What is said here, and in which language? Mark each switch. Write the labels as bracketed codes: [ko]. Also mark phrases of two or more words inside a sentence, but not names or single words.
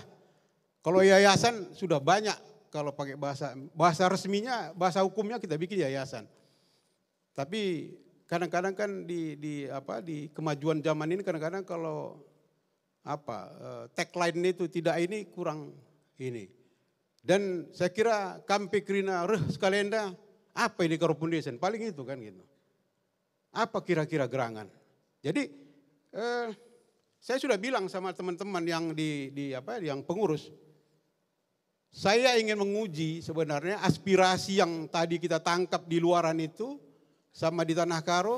[id] Kalau yayasan sudah banyak, kalau pakai bahasa resminya, bahasa hukumnya kita bikin yayasan. Tapi kadang-kadang kan di kemajuan zaman ini kadang-kadang kalau tagline itu tidak ini kurang ini. Dan saya kira [btx] kampe krina sekalenda [id] apa ini Karo Foundation? Paling itu kan gitu. Apa kira-kira gerangan? Jadi saya sudah bilang sama teman-teman yang yang pengurus. Saya ingin menguji sebenarnya aspirasi yang tadi kita tangkap di luaran itu sama di Tanah Karo.